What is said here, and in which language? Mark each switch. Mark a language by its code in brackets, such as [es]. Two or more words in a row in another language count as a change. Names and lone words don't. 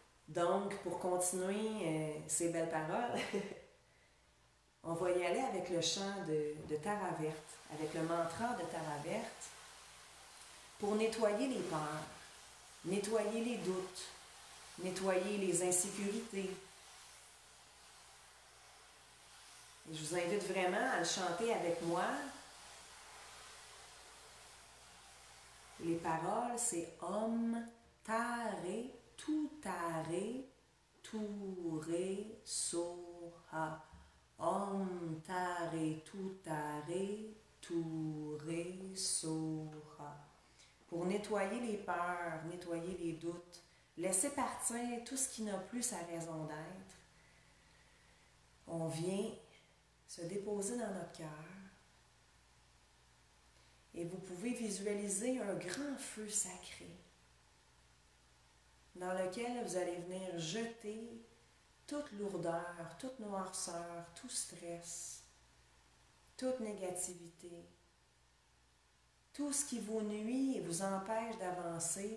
[fr] Donc, pour continuer ces belles paroles, on va y aller avec le chant de Tara Verte, avec le mantra de Tara Verte, pour nettoyer les peurs, nettoyer les doutes, nettoyer les insécurités. Et je vous invite vraiment à le chanter avec moi. Les paroles, c'est [sa] ॐ तारे, तु तारे, तु रे सोहा. ॐ तारे, तु तारे, तु रे सोहा. [fr] Pour nettoyer les peurs, nettoyer les doutes, laisser partir tout ce qui n'a plus sa raison d'être. On vient se déposer dans notre cœur. Et vous pouvez visualiser un grand feu sacré dans lequel vous allez venir jeter toute lourdeur, toute noirceur, tout stress, toute négativité, tout ce qui vous nuit et vous empêche d'avancer.